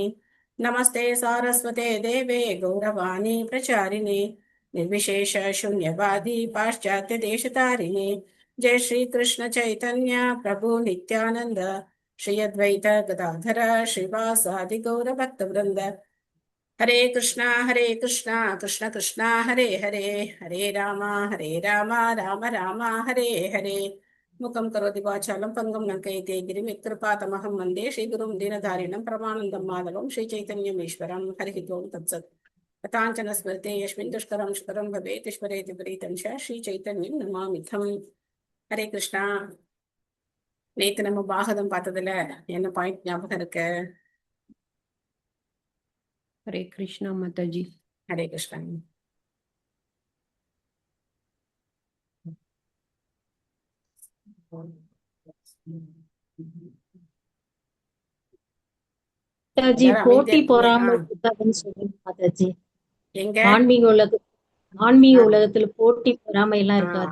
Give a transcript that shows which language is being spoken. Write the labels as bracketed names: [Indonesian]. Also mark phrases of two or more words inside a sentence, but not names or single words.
[Sanskrit] नमस्ते सारस्वते देवे गौरवाणी प्रचारिणे निर्विशेष शून्यवादी पाश्चात्य देशतारिणे। जय श्री कृष्ण चैतन्य प्रभु नित्यानंद श्री अद्वैत गदाधर श्रीवासादि गौर भक्तवृंद। हरे कृष्णा कृष्ण कृष्णा हरे हरे हरे राम राम राम हरे हरे। मुखं करोति वाचालं पङ्गुं लङ्कयते गिरिं यत्कृपातमहं वन्दे श्रीगुरुं दीनधारिणं परमानन्दं माधवं श्रीचैतन्यमीश्वरं। हरिः ओं तत्सत्। कथाञ्चन स्मृते यस्मिन् दुष्करं सुकरं भवेत् ईश्वरेति प्रीतं च श्रीचैतन्यं नमामिथम्। हरे कृष्णா. [Tamil] நேத்து நம்ம பாகவதம் பார்த்ததுல என்ன பாயிண்ட் ஞாபகம் இருக்கு? [Sanskrit] हरे कृष्णा माताजी। हरे कृष्णा. [Tamil] மாதாஜி போட்டி பொறாமை இருக்காதுன்னு சொல்லுங்க மாதாஜி. எங்க ஆன்மீக உலகத்துல போட்டி பொறாமை எல்லாம் இருக்காது.